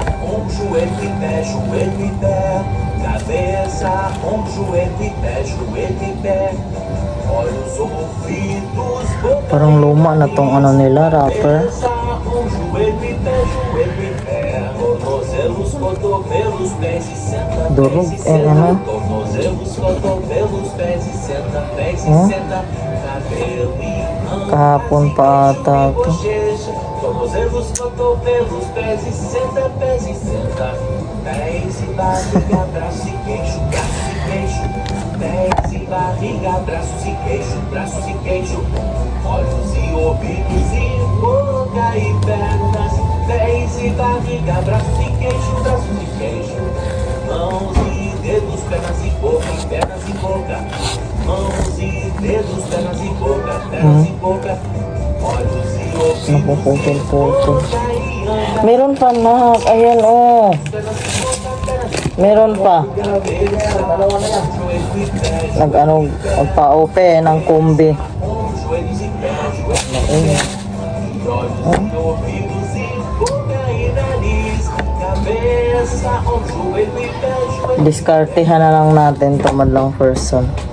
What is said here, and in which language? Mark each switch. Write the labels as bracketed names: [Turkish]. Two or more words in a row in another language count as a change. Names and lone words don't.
[Filipino] Parang luma na tong nila, rapper. Durog, kahapon pa ata to. [Portuguese] Tornozelos, cotovelos, pés e senta, pés e senta. Pés e barriga, braços e queixo, braços e queixo. Pés e barriga, braços e queixo, braços e queixo. Olhos e ouvidos e boca e pernas. Pés e barriga, braços e queixo, braços e queixo. Mãos e dedos, pernas e boca, pernas e boca. Mãos e dedos, pernas e boca, pernas e boca. Olhos e ouvidos. [Filipino] Napuputol-putol. Meron pa na. Ayan oh. Meron pa. Nag-ano, magpa-open ng kumbi. [Portuguese] Joelhos e pés, joelhos [Filipino] Ayun. [Portuguese] e ouvidos e boca e nariz. Cabeça, joelho e pé, joelho. [Filipino] Diskartehan na lang natin tumadlang person.